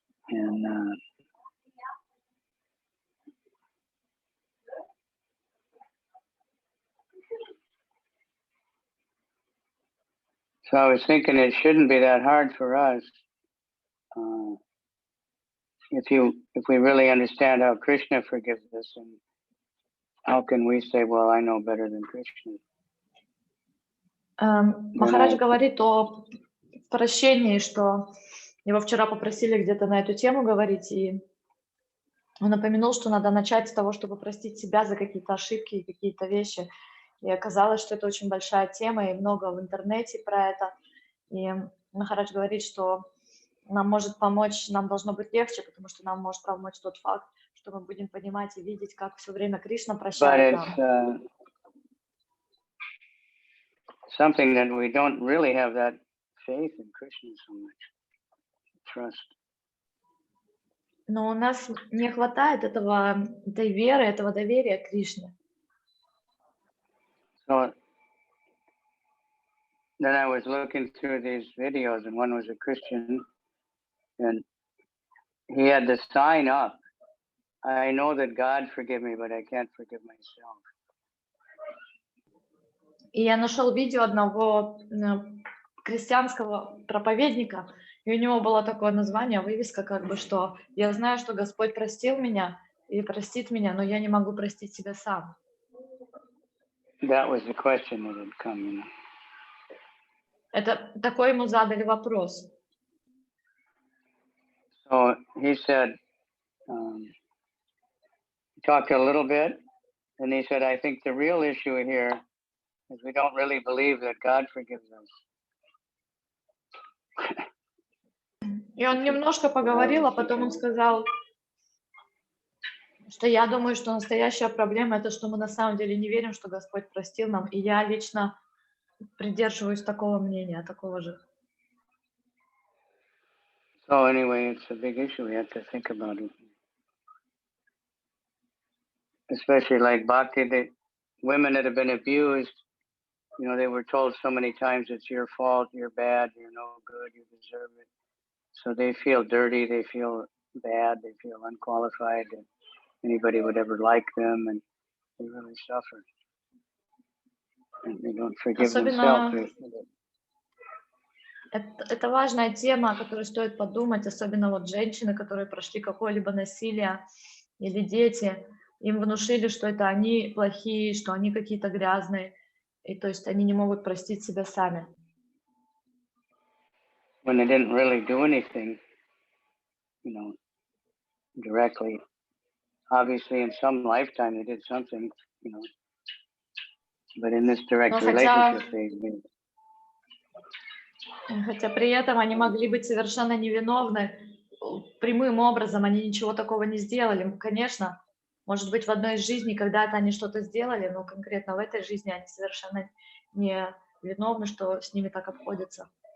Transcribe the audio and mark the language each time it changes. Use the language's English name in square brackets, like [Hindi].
[English] And so I was thinking it shouldn't be that hard for us if we really understand how Krishna forgives us, and how can we say, well, I know better than Krishna? [Russian] Махарадж говорит о прощении, что его вчера попросили где-то на эту тему говорить, и он упомянул, что надо начать с того, чтобы простить себя за какие-то ошибки и какие-то вещи. И оказалось, что это очень большая тема, и много в интернете про это. И Махарадж говорит, что нам может помочь, нам должно быть легче, потому что нам может помочь тот факт, что мы будем понимать и видеть, как все время Кришна прощает нам. [English] Something that we don't really have that faith in Krishna so much, trust. [Russian] Но у нас не хватает этой веры, этого доверия к Кришне. [English] So then I was looking through these videos, and one was a Christian, and he had the sign up, I know that God forgive me, but I can't forgive myself. [Russian] И я нашел видео одного христианского проповедника, и у него было такое название, вывеска, как бы, что я знаю, что Господь простил меня и простит меня, но я не могу простить себя сам. [English] That was the question that had come, you know. [Russian] Это такой ему задали вопрос. [English] So he said, talked a little bit, and he said, I think the real issue here is we don't really believe that God forgives us. [Russian] И он немножко поговорил, а потом он сказал, что я думаю, что настоящая проблема это, что мы на самом деле не верим, что Господь простил нам, и я лично придерживаюсь такого мнения, такого же. [English] So anyway, it's a big issue. We have to think about it. Especially like bhakti, the women that have been abused, you know, they were told so many times it's your fault, you're bad, you're no good, you deserve it. So they feel dirty, they feel bad, they feel unqualified, that anybody would ever like them, and they really suffer. And they don't forgive themselves. [Russian] Это важная тема, о которой стоит подумать, особенно вот женщины, которые прошли какое-либо насилие, или дети, им внушили, что это они плохие, что они какие-то грязные, и то есть они не могут простить себя сами. [English] When they didn't really do anything, you know, directly. Obviously, in some lifetime they did something, you know, but in this direct relationship they did. [Russian] Хотя при этом они могли быть совершенно невиновны, прямым образом они ничего такого не сделали. Конечно, может быть, в одной из жизней когда-то они что-то сделали, но конкретно в этой жизни они совершенно не виновны, что с ними так обходятся.